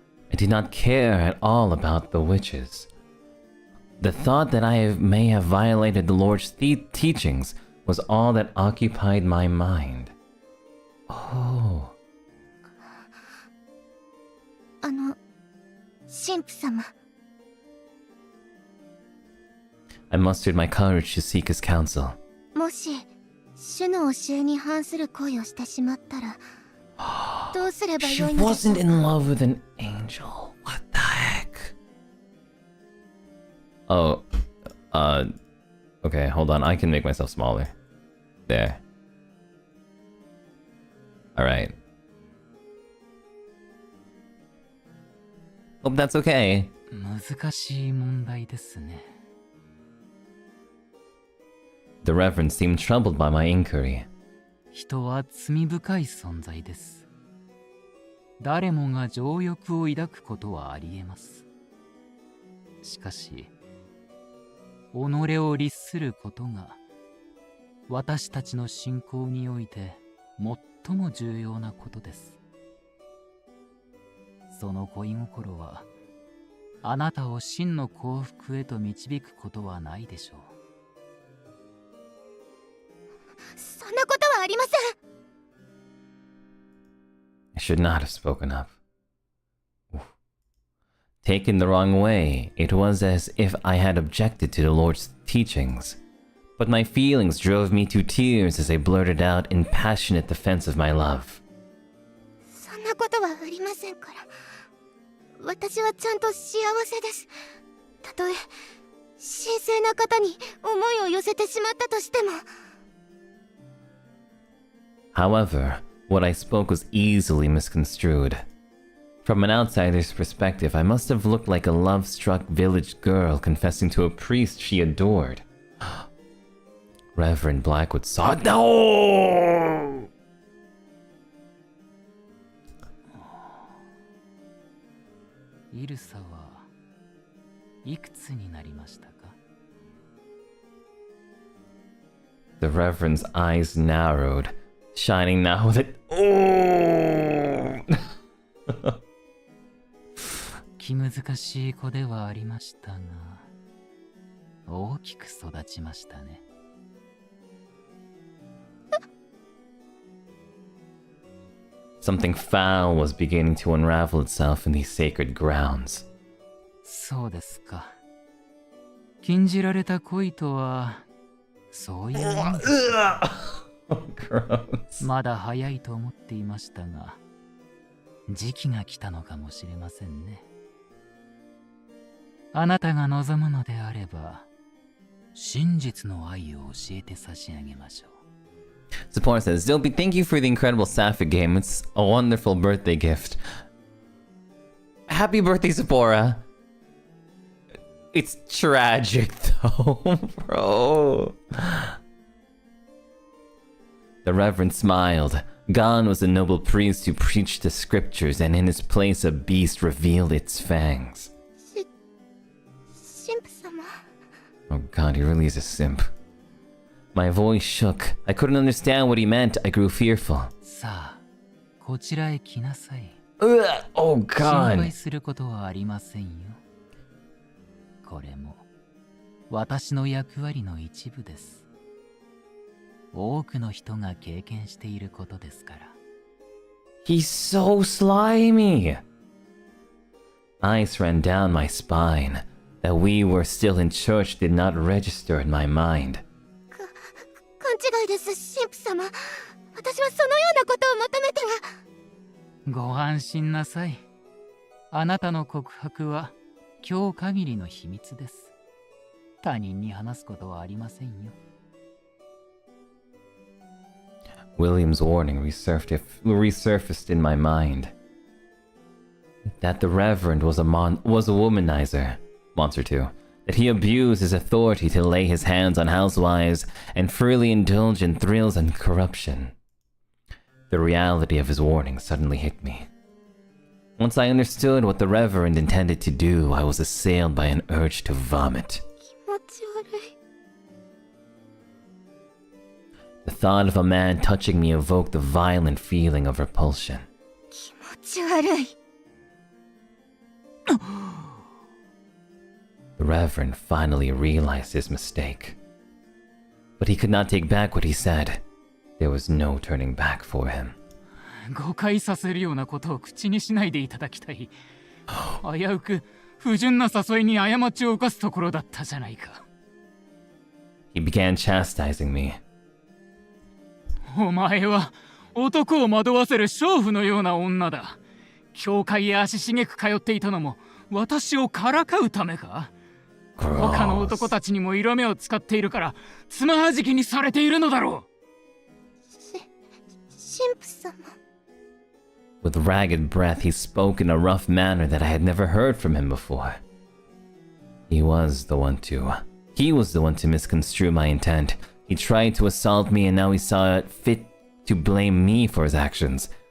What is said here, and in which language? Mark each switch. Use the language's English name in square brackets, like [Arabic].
[English] I did not care at all about the witches. The thought that may have violated the Lord's teachings was all that occupied my mind. Oh. [Japanese] 神父様。 [English] I mustered my courage to seek his counsel. [Japanese] もし主の教えに反する恋をしてしまったらどうすれば [English] She [Japanese] よいのでしょ [English] wasn't [Japanese] う [English] in love with an angel. What the heck? Oh, okay, hold on. I can make myself smaller. There. Alright. Hope that's okay. [Japanese] 難しい問題ですね。 [English] The Reverend seemed troubled by my inquiry. [Japanese] 人は罪深い存在です。誰もが情欲を抱くことはありえます。しかし、己を律することが私たちの信仰において最も重要なことです。その恋心はあなたを真の幸福へと導くことはないでしょう。そんなことはありません。 [English] I should not have spoken up. Taken the wrong way, it was as if I had objected to the Lord's teachings. But my feelings drove me to tears as I blurted out in passionate defense of my love. [Japanese] そんなことはありませんから。私はちゃんと幸せです。たとえ神聖な方に思いを寄せてしまったとしても。 [English] However, what I spoke was easily misconstrued. From an outsider's perspective, I must have looked like a love-struck village girl confessing to a priest she adored. Reverend Blackwood saw— No! [Japanese] イルサはいくつになりましたか？ [English] The Reverend's eyes narrowed, shining now with it. Oh! [Japanese] 気難しい子ではありましたが、大きく育ちましたね。 [English] Something foul was beginning to unravel itself in these sacred grounds. [Japanese] そうですか。禁じられた恋とは、そういうものです。 [English] Gross. [Japanese] まだ早いと思っていましたが、時期が来たのかもしれませんね。あなたが望むのであれば、真実の愛を教えて差し上げましょう。 [English] Zipporah says, Zilby, thank you for the incredible Sapphic game. It's a wonderful birthday gift. Happy birthday, Zipporah. It's tragic, though, bro. The Reverend smiled. Gone was the noble priest who preached the scriptures, and in his place a beast revealed its fangs. [Japanese] 神父様。 [English] Oh god, he really is a simp. My voice shook. I couldn't understand what he meant. I grew fearful. [Japanese] さあ、こちらへ来なさい。 [English] Oh [Japanese] 心 [English] god. [Japanese] 配することはありませんよ。これも私の役割の一部です。多くの人が経験していることですから。 [English] He's so slimy. Ice ran down my spine. That we were still in church did not register in my mind. [Japanese] 勘違いです、神父様。私はそのようなことを求めては。ご安心なさい。あなたの告白は今日限りの秘密です。他人に話すことはありませんよ。 [English] William's warning resurfaced in my mind. That the Reverend was a womanizer, Monster 2. That he abused his authority to lay his hands on housewives and freely indulge in thrills and corruption. The reality of his warning suddenly hit me. Once I understood what the Reverend intended to do, I was assailed by an urge to vomit. [Japanese] 気持ち悪い。 [English] The thought of a man touching me evoked the violent feeling of repulsion. [Japanese] 気持ち悪い。 [English] The Reverend finally realized his mistake. But he could not take back what he said. There was no turning back for him. [Japanese] 誤解させるようなことを口にしないでいただきたい。危うく不純な誘いに過ちを犯すところだったじゃないか。 [English] He began chastising me. [Japanese] お前は男を惑わせる娼婦のような女だ。教会へ足しげく通っていたのも私をからかうためか？他の男たちにも色目を使っているからつまはじきにされているのだろう。神父様。 [English] With ragged breath, he spoke in a rough manner that I had never heard from him before. He was the one to misconstrue my intent. He tried to assault me, and now he saw it fit to blame me for his actions.